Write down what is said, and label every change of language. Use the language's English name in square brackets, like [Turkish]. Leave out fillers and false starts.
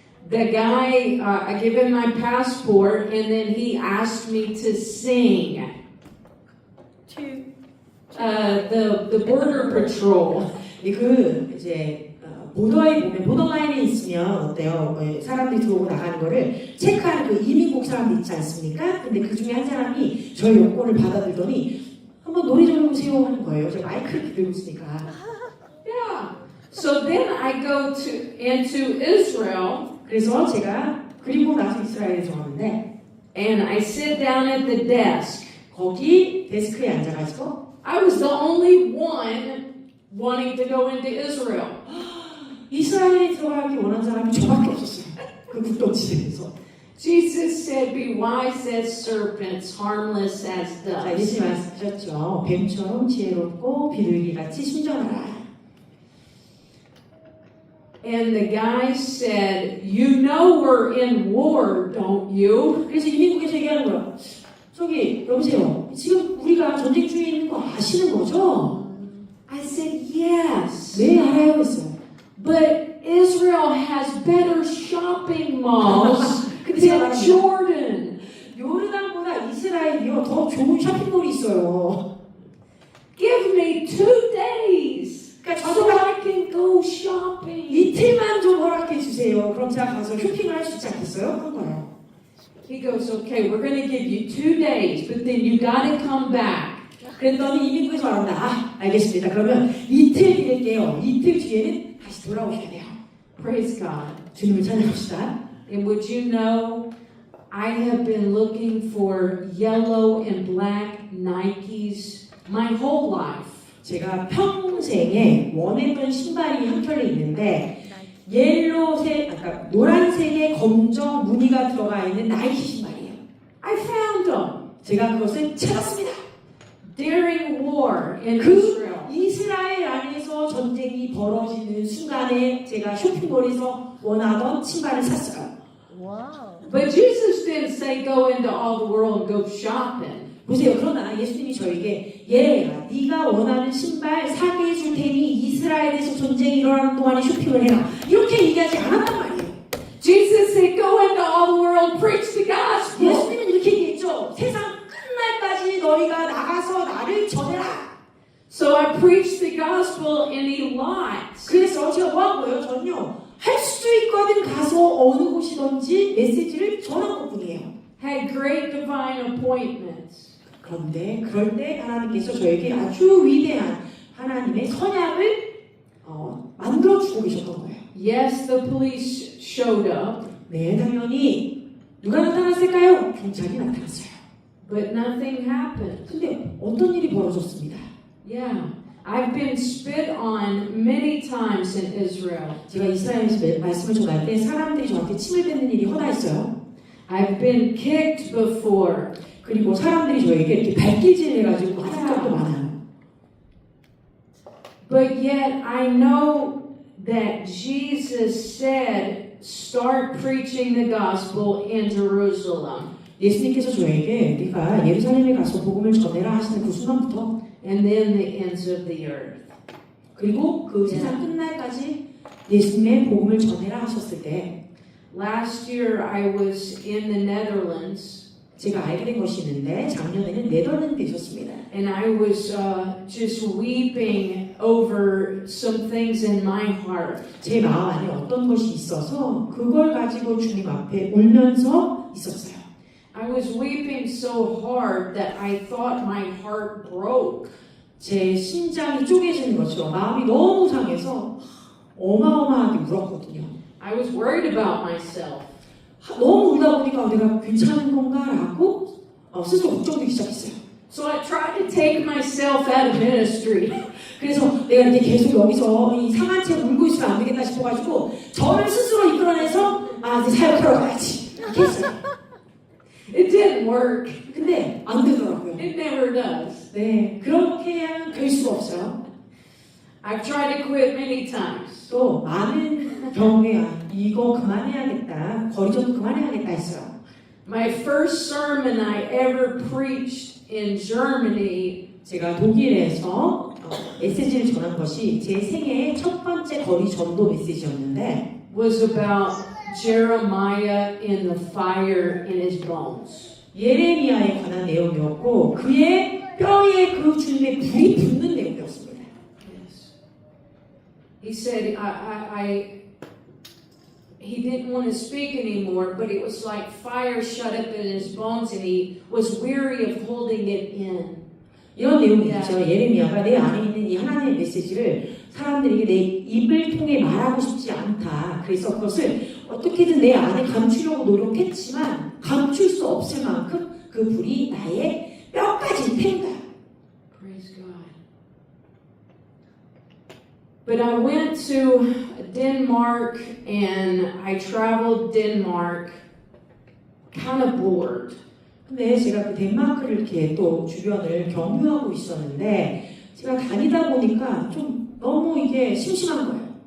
[English] The guy, I gave him my passport, and then he asked me to sing. The border patrol. [Korean] 이제 보더에 보면 보더라인에 있으면 어때요? 사람들이 들어오고 나가는 거를 체크하는 그 이민국 사람들 있지 않습니까? 근데 그 중에 한 사람이 저희 여권을 받아들더니 한번 노래 좀 해보세요 하는 거예요. 제가 마이크를 들고 있으니까. [English] Yeah. So then I go into Israel. [Korean] 그래서 제가 그리고 나서 이스라엘에 들어왔는데 [English] And I sit down at the desk. [Korean] 거기 데스크에 앉아가지고 [English] I was the only one wanting to go into Israel. [Korean] 이스라엘에 들어가기 원하는 사람이 저밖에 없었어요. 그 국경지대에서. [English] Jesus said, "Be wise as serpents, harmless as [Korean] 자, [English] doves." [Korean] 예수님 말씀하셨죠. 뱀처럼 지혜롭고 비둘기같이 순전하라. [English] And the guy said, "You know we're in war, don't you?" [Korean] 그래서 이민국에서 얘기하는 거야. 저기 여보세요. 지금 우리가 전쟁 중에 있는 거 아시는 거죠? [English] I said, "Yes." [Korean] 네 알아요 했어요. [English] But Israel has better shopping malls than Jordan. [Korean] 요르단보다 이스라엘이요 더 좋은 쇼핑몰이 있어요. [English] Give me 2 days. [Korean] 그러니까 [English] so [Korean] 저도 [English] I can go shopping. [Korean] 이틀만 좀 허락해 주세요. 그럼 제가 가서 쇼핑을 할 수 있지 않겠어요? 한 거예요. [English] He goes, okay, we're going to give you 2 days, but then you got to come back. [Korean] 그랬더니 이민국에서 말합니다. 아, 알겠습니다. 그러면 이틀 드릴게요. 이틀 뒤에는 다시 돌아오셔야 돼요. [English] Praise God. [Korean] 주님을 찬양합시다. [English] And would you know, I have been looking for yellow and black Nikes my whole life. [Korean] 제가 평생에 원했던 신발이 한 켤레 있는데 그러니까 노란색에 검정 무늬가 들어가 있는 나이키 신발이에요. [English] I found them [Korean] 제가 그것을 찾았습니다. [English] during war in [Korean] 그 [English] Israel. [Korean] 이스라엘 안에서 전쟁이 벌어지는 순간에 제가 쇼핑몰에서 원하던 신발을 샀어요. [English] Wow. But Jesus didn't say go into all the world and go shopping. [Korean] 보세요. 그러나 예수님이 저에게 예레야 네가 원하는 신발 사게 해줄 테니 이스라엘에서 전쟁이 일어나는 동안에 쇼핑을 해라. 이렇게 얘기하지 않았단 말이에요. [English] Jesus said go into all the world, preach the gospel. [Korean] 예수님은 이렇게 얘기했죠. 세상 끝날까지 너희가 나가서 나를 전해라. [English] So I preached the gospel and he lied. [Korean] 그래서 제가 뭐 한 거예요? 전요. 할 수 있거든 가서 어느 곳이든지 메시지를 전한 것뿐이에요. [English] Had great divine appointments. [Korean] 그런데 그럴 때 하나님께서 저에게 아주 위대한 하나님의 선약을 만들어주고 계셨던 거예요. [English] Yes, the police showed up, [Korean] 네, 당연히 누가 나타났을까요? 경찰이 나타났어요. [English] but nothing happened. [Korean] 근데 어떤 일이 벌어졌습니다. [English] Yeah, I've been spit on many times in Israel. [Korean] 제가 이스라엘에서 말씀을 전할 때 사람들이 저한테 침을 뱉는 일이 허다했어요. [English] I've been kicked before. [Korean] 그리고 사람들이 저에게 이렇게 발길질 해가지고 하는 적도 많아요. [English] But yet I know that Jesus said, start preaching the gospel in Jerusalem. [Korean] 예수님께서 저에게 네가 예루살렘에 가서 복음을 전해라 하시는 그 순간부터 [English] And then the ends of the earth. [Korean] 그리고 그 세상 끝날까지 예수님의 복음을 전해라 하셨을 때 [English] Last year I was in the Netherlands [Korean] 제가 알게 된 것이 있는데 작년에는 네덜란드에 있었습니다. [English] and I was just weeping over some things in my heart. [Korean] 제 마음 안에 어떤 것이 있어서 그걸 가지고 주님 앞에 울면서 있었어요. [English] I was weeping so hard that I thought my heart broke. [Korean] 제 심장이 쪼개지는 것처럼 마음이 너무 상해서 어마어마하게 울었거든요. [English] I was worried about myself. [Korean] 너무 울다 보니까 내가 괜찮은 건가라고 스스로 걱정되기 시작했어요. [English] So I tried to take myself out of ministry. [Korean] 그래서 내가 이렇게 계속 여기서 이 상한 채 울고 있으면 안 되겠다 싶어가지고 저를 스스로 이끌어내서 이제 사역하러 가야지 이렇게 했어요. [English] It didn't work. [Korean] 근데 안 되더라고요. [English] It never does. [Korean] 네, 그렇게 하면 될 수가 없어요. [English] I've tried to quit many times. [Korean] 또 많은 경우에 이거 그만해야겠다, 거리전도 그만해야겠다 했어요. [English] My first sermon I ever preached in Germany [Korean] 제가 독일에서 메시지를 전한 것이 제 생애의 첫 번째 거리 전도 메시지였는데 [English] was about Jeremiah in the fire in his bones. [Korean] 예레미야에 관한 내용이었고 그의 뼈에 그 주님의 불이 붙는 내용이었습니다. [English] Yes. He said, he didn't want to speak anymore, but it was like fire shut up in his bones and he was weary of holding it in. [Korean] 이런 내용이 있죠. 예레미야가 내 안에 있는 이 하나님의 메시지를 사람들에게 내 입을 통해 말하고 싶지 않다. 그래서 그것을 어떻게든 내 안에 감추려고 노력했지만 감출 수 없을 만큼 그 불이 나의 뼈까지 태운다. [English] Praise God. But I went to Denmark and I traveled Denmark kind of bored. [Korean] 근데 제가 그 덴마크를 이렇게 또 주변을 경유하고 있었는데 제가 다니다 보니까 좀 너무 이게 심심한 거예요.